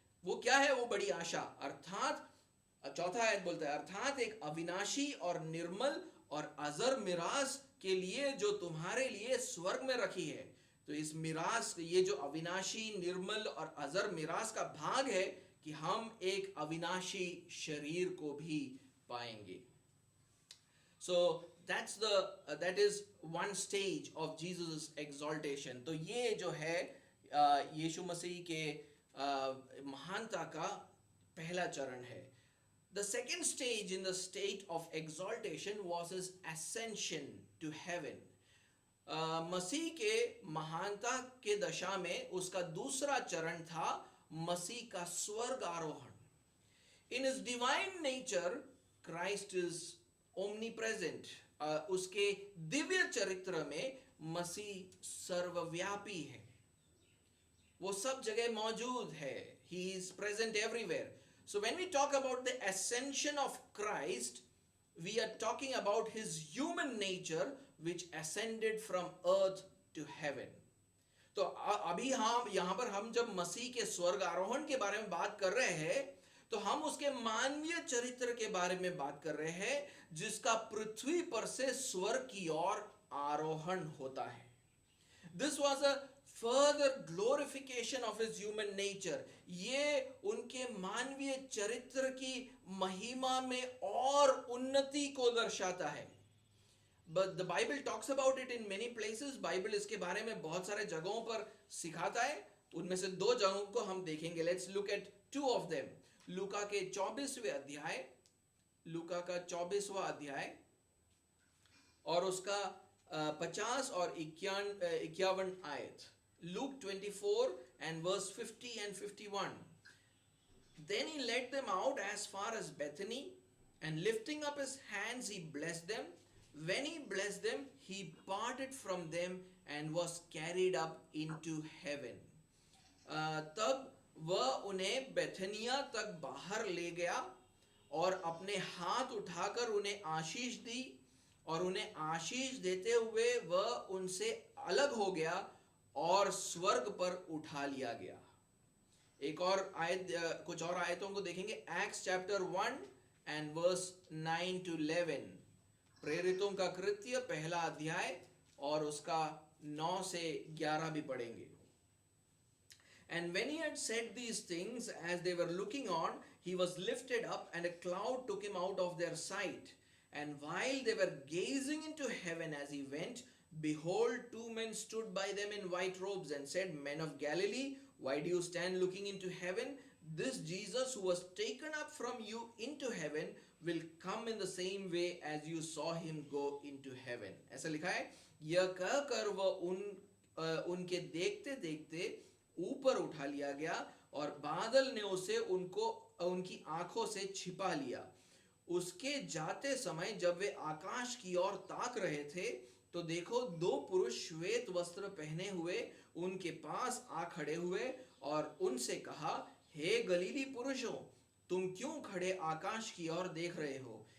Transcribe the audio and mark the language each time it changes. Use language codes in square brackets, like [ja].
[hi] वो क्या है वो बड़ी आशा? अर्थात चौथा आयत बोलता है, अर्थात एक अविनाशी और निर्मल और अजर मिरास के लिए जो तुम्हारे लिए स्वर्ग में रखी है. तो इस मिरास, ये जो अविनाशी, निर्मल और अजर मिरास का भाग है कि हम एक अविनाशी शरीर को भी पाएंगे. [en] So that is one stage of Jesus' exaltation. [hi] तो ये जो है यीशु मसीह के महानता का पहला चरण है. [en] The second stage in the state of exaltation was his ascension to heaven. [hi] मसीह के महानता के दशा में उसका दूसरा चरण था मसीह का स्वर्ग आरोहण. [en] In his divine nature, Christ is omnipresent. [hi] उसके दिव्य चरित्र में मसीह सर्वव्यापी है, वो सब जगह मौजूद है. [en] He is present everywhere. So when we talk about the ascension of Christ, we are talking about his human nature which ascended from earth to heaven. [hi] तो अभी हम यहाँ पर हम जब मसीह के स्वर्ग आरोहण के बारे में बात कर रहे हैं, तो हम उसके मानवीय चरित्र के बारे में बात कर रहे हैं, जिसका पृथ्वी पर से स्वर्ग की ओर आरोहण होता है. [en] This was a further glorification of his human nature. [hi] ये उनके मानवीय चरित्र की महिमा में और उन्नति को दर्शाता है. [en] But the Bible talks about it in many places. [hi] Bible इसके बारे में बहुत सारे जगहों पर सिखाता है. उनमें से दो जगहों को हम देखेंगे. [en] Let's look at two of them. [hi] लूका के 24वें अध्याय, लूका का 24वां अध्याय और उसका 50 और 51 आयत. [en] Luke 24 and verse 50 and 51. Then he led them out as far as Bethany, and lifting up his hands he blessed them. When he blessed them, he parted from them and was carried up into heaven. [hi] तब वह उन्हें बेथनिया तक बाहर ले गया और अपने हाथ उठाकर उन्हें आशीष दी, और उन्हें आशीष देते हुए वह उनसे अलग हो गया और स्वर्ग पर उठा लिया गया. एक और आयत, कुछ और आयतों को देखेंगे. [en] Acts chapter 1 and verse 9 to 11. [hi] प्रेरितों का कृत्य पहला अध्याय और उसका 9 से 11 भी पढ़ेंगे. [en] And when he had said these things, as they were looking on, he was lifted up, and a cloud took him out of their sight. And while they were gazing into heaven as he went, behold, two men stood by them in white robes and said, Men of Galilee, why do you stand looking into heaven? This Jesus who was taken up from you into heaven will come in the same way as you saw him go into heaven. [hi] ऐसा लिखा है, यह कहकर वह उनके देखते देखते ऊपर उठा लिया गया और बादल ने उसे उनकी आंखों से छिपा लिया. उसके जाते समय जब वे आकाश की ओर ताक रहे थे, तो देखो दो पुरुष श्वेत वस्त्र पहने हुए उनके पास आ खड़े हुए और उनसे कहा, हे गलीली पुरुषों, तुम क्यों खड़े आकाश की ओर देख रहे हो?